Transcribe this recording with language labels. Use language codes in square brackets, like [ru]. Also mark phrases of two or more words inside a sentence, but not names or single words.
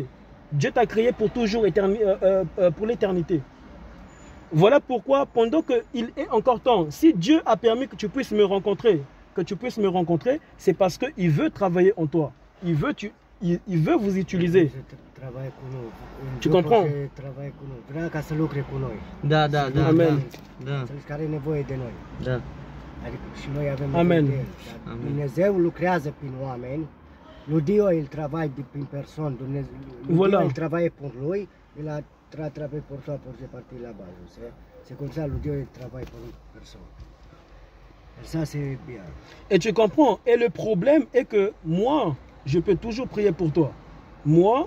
[fr] Dieu t'a créé pour toujours, pour l'éternité. Voilà pourquoi, pendant qu'il est encore temps, si Dieu a permis que tu puisses me rencontrer, c'est parce qu'il veut travailler en toi. Il veut vous utiliser. Tu comprends? Amen. Amen. [ro] Dumnezeu lucrează prin oameni. [fr] Lui Dio il travaille prin personne. Voilà. Il travaille pour lui. Il a travaillé pour toi pour partir là-bas. C'est comme ça, lui Dio il travaille pour une personne. Et ça c'est bien. Et tu comprends? Et le problème est que moi, je peux toujours prier pour toi.